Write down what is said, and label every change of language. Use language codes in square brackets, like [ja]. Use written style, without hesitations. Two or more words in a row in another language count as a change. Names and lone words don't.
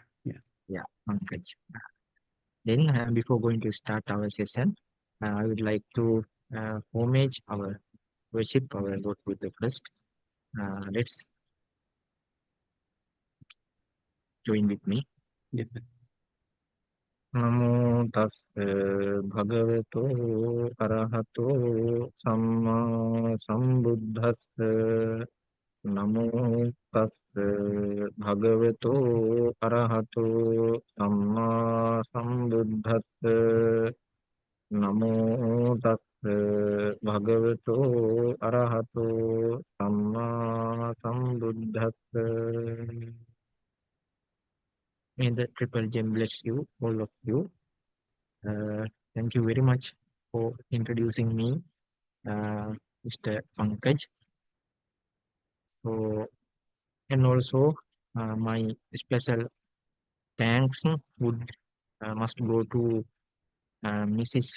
[en] Yeah, Pankaj. Then, before going to start our session, I would like to homage our worship, our Lord Buddha first. Let's join with me. Yes. [pi] Namo tassa bhagavato arahato samma sambuddhassa. Namo tassa bhagavato arahato samma sambuddhassa. Namo tassa bhagavato arahato samma sambuddhassa. [en] May the Triple Gem bless you, all of you. Thank you very much for introducing me, Mr. Pankaj. So, and also my special thanks must go to Mrs.